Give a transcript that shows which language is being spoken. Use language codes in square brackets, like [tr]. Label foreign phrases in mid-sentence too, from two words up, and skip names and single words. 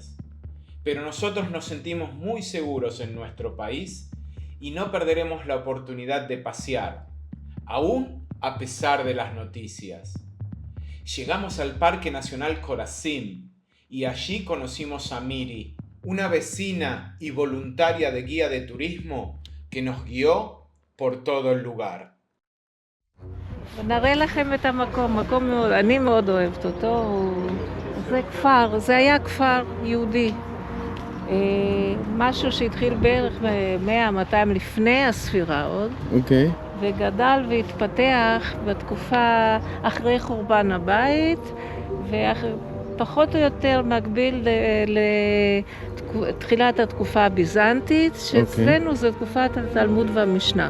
[es] Pero nosotros nos sentimos muy seguros en nuestro país y no perderemos la oportunidad de pasear, aún a pesar de las noticias. Llegamos al Parque Nacional Corazim y allí conocimos a Miri, una vecina y voluntaria de guía de turismo que nos guió por todo el lugar. [he] נראה לכם את המקום, מקום מאוד, אני מאוד אוהבת אותו, זה כפר, זה היה כפר יהודי, משהו שהתחיל בערך 100-200 לפני הספירה עוד, וגדל והתפתח בתקופה אחרי חורבן הבית, פחות או יותר מקביל לתחילת התקופה הביזנטית, שאצלנו זו תקופת התלמוד והמשנה.